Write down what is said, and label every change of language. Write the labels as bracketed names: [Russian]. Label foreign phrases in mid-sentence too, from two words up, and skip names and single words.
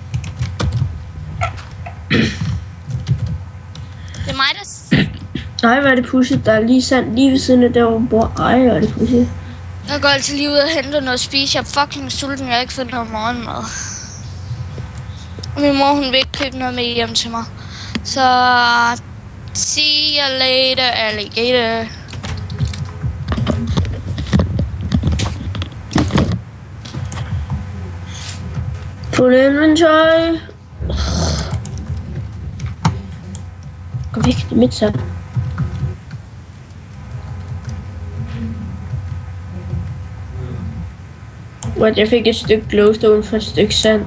[Danish] Det er mig, der... Nej, hvad er det pudsigt? Der er lige sand lige ved siden af der, hvor hun bor. Ej, hvad er det pudsigt? Jeg går altid lige ud og henter noget at spise. Jeg er fucking sulten. Jeg har ikke fået noget morgenmad. Og min mor, hun vil ikke købe noget med hjem til mig. Så... [English] See you later, alligator. [Danish] Fuld inventory. Gå væk, det er mit sand. What, jeg fik et stykke glowstone for et stykke sand.